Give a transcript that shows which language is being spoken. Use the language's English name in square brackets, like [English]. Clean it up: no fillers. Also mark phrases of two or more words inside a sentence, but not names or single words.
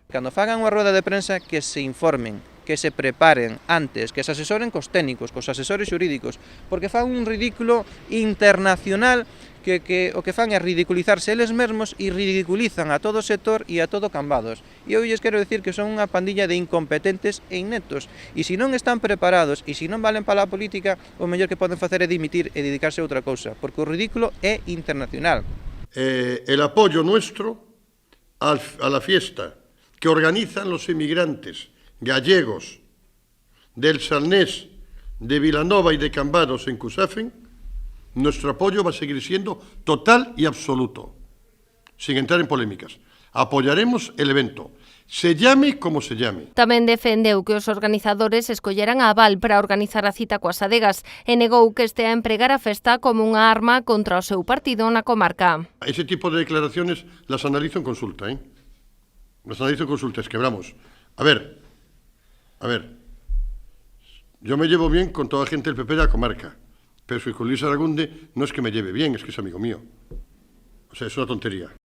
[Galician] Cando fagan unha [Spanish] rueda de prensa, [Galician] que se informen, que se preparen antes, que se asesoren cos técnicos, cos asesores xurídicos, porque fan un ridículo internacional que o que fan é ridiculizarse eles mesmos e ridiculizan a todo o sector e a todo Cambados. E eu lles quero decir que son unha pandilla de incompetentes e ineptos. E se non están preparados e se non valen para a política, o mellor que poden facer é dimitir e dedicarse a outra cousa, porque o ridículo é internacional. [Spanish] El apoyo nuestro a la fiesta que organizan los inmigrantes gallegos del Salnés, de Vilanova y de Cambados en Cuxafen, nuestro apoyo va a seguir siendo total y absoluto, sin entrar en polémicas. Apoyaremos el evento, se llame como se llame. [Galician] Tamén defendeu que os organizadores escolleran a aval para organizar a cita coas adegas e negou que este a empregar a festa como unha arma contra o seu partido na comarca. [Spanish] Ese tipo de declaraciones las analizo en consulta, ¿eh? Las analizo en consulta, es que hablamos. A ver, yo me llevo bien con toda la gente del PP de la comarca, pero si con Luis Aragunde no es que me lleve bien, es que es amigo mío. O sea, es una tontería.